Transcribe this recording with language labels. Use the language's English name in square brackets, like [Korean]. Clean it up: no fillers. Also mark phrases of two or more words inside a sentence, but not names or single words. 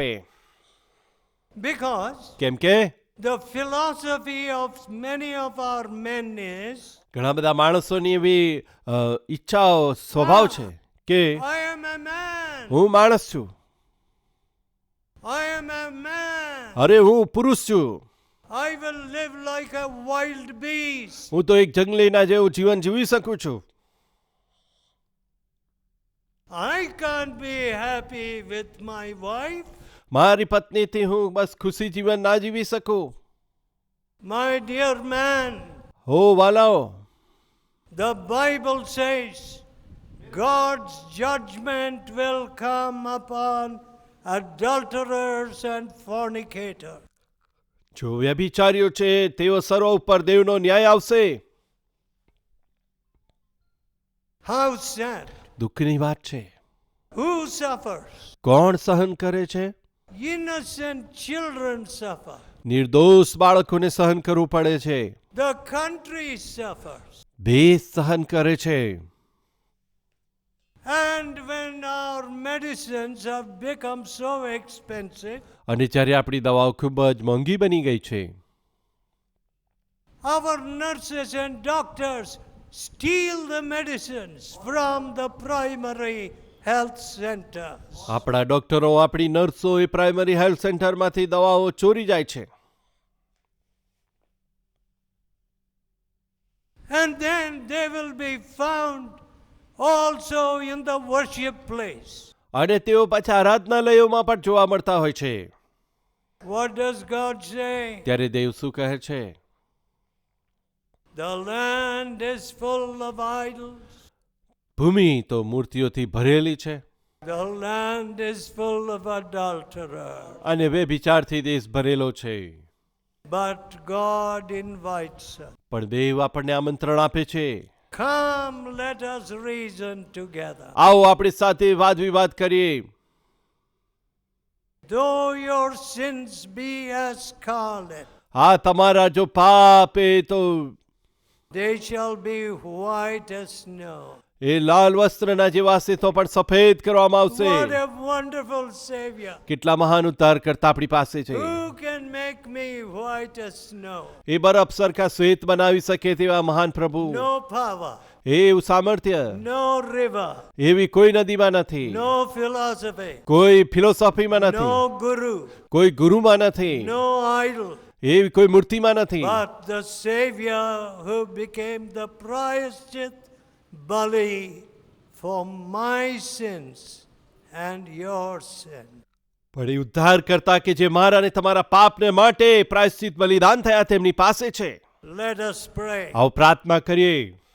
[English] Because [Gujarati] કેમ કે [English] the philosophy of many of our men is, [Gujarati] ઘણા બધા માણસોની એવી ઈચ્છાઓ સ્વભાવ છે કે [English] I am a man. [Gujarati] હું માણસ છું, [English] I am a man. [Gujarati] અરે હું પુરુષ છું, [English] I will live like a wild beast. [Gujarati] હું તો એક જંગલીના જેવું જીવન જીવી શકું છું. [English] I can't be happy with my wife. [Gujarati] મારી પત્નીથી હું બસ ખુશી જીવન ના જીવી શકું. [English] My dear man, [Gujarati] હો વાલાઓ, [English] the Bible says God's judgment will come upon adulterers and fornicators. [Gujarati] જો વ્યભિચારીઓ છે તેઓ સર્વ ઉપર દેવનો ન્યાય આવશે. [English] How sad. [Gujarati] દુઃખની વાત છે. [English] Who suffers? [Gujarati] કોણ સહન કરે છે? [English] Innocent children suffer. [Gujarati] નિર્દોષ બાળકોને સહન કરવું પડે છે. [English] The country suffers. [Gujarati] દેશ સહન કરે છે. [English] And when our medicines have become so expensive, [Gujarati] અને જ્યારે આપણી દવાઓ ખૂબ જ મોંઘી બની ગઈ છે, [English] our nurses and doctors steal the medicines from the primary health centers. [Gujarati] આપણા ડોક્ટરો, આપણી નર્સો એ [English] primary health [Gujarati] સેન્ટરમાંથી દવાઓ ચોરી જાય છે. [English] And then they will be found also in the worship place. [Gujarati] અને તેઓ પાછા આરાધનાલયોમાં પણ જોવા મળતા હોય છે. [English] What does God say? [Gujarati] ત્યારે દેવ શું કહે છે? [English] The land is full of idols. [Gujarati] ભૂમિ તો મૂર્તિઓથી ભરેલી છે, [English] The land is full of adulterers. [Gujarati] અને વ્યભિચારથી દેશ ભરેલો છે. [English] But God invites us. [Gujarati] પણ દેવ આપણને આમંત્રણ આપે છે, [English] Come, let us reason together. [Gujarati] આવો આપણી સાથે વાદ વિવાદ કરીએ. [English] Though your sins be as scarlet, [Gujarati] હા, તમારા જો પાપ એ તો [English] they shall be white as snow. [Gujarati] એ લાલ વસ્ત્રના જેવા હશે તો પણ સફેદ કરવામાં આવશે. [English] What a wonderful Savior. [Gujarati] કેટલા મહાન ઉદ્ધાર કરતા આપણી પાસે છે. [English] Who can make me white as snow? [Gujarati] એ બરફ સરખા શ્વેત બનાવી શકે તેવા મહાન પ્રભુ. [English] No power, [Gujarati] એવું સામર્થ્ય [English] no river, [Gujarati] એવી કોઈ નદીમાં નથી, [English] no philosophy, [Gujarati] કોઈ ફિલોસોફીમાં નથી, [English] no guru, [Gujarati] કોઈ ગુરુમાં નથી, [English] no idol, [Gujarati] એવી કોઈ મૂર્તિમાં નથી. [English] but the Savior who became the [Gujarati] પ્રાયશ્ચિત બલિ [English] for my sins and your sin. [Gujarati] પણ એ ઉદ્ધાર કરતા કે જે મારા અને તમારા પાપને માટે પ્રાયશ્ચિત બલિદાન થયા તેમની પાસે છે. [English] Let us pray. [Gujarati] આવો પ્રાર્થના કરીએ.